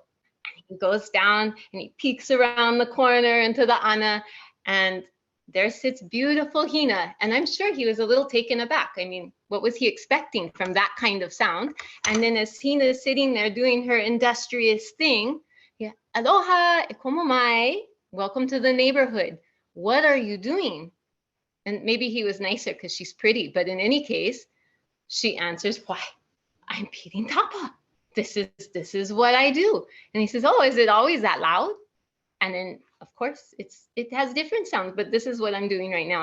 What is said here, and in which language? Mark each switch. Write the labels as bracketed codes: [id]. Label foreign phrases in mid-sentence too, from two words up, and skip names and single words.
[en] And he goes down and he peeks around the corner into the ana, and there sits beautiful Hina. And I'm sure he was a little taken aback. I mean, what was he expecting from that kind of sound? And then as Hina is sitting there doing her industrious thing, yeah, [haw] aloha, e komo mai, [en] welcome to the neighborhood. What are you doing? And maybe he was nicer because she's pretty, but in any case, she answers, why, I'm beating tapa. This is what I do. And he says, oh, is it always that loud? And then, of course, it has different sounds, but this is what I'm doing right now.